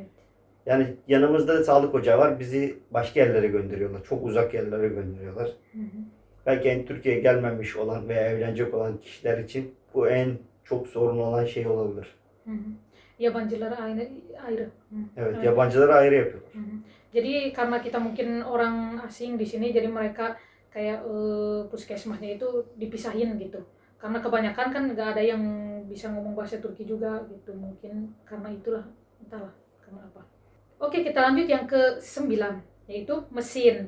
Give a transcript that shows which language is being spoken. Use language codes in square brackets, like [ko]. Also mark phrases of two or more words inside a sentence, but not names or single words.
[tr] Yani yanımızda sağlık ocağı var. Bizi başka yerlere gönderiyorlar. Çok uzak yerlere gönderiyorlar. Belki Türkiye'ye gelmemiş olan veya evlenecek olan kişiler için bu en çok sorun olan şey olabilir. Yabancılara ayrı. Evet, yabancılara ayrı yapıyorlar. [id] Jadi karena kita mungkin orang asing di sini, jadi mereka kayak puskesmasnya itu dipisahin gitu. Karena kebanyakan kan nggak ada yang bisa ngomong bahasa Turki juga gitu. Mungkin karena itulah, entahlah karena apa. Oke, kita lanjut yang ke-9, yaitu mesin.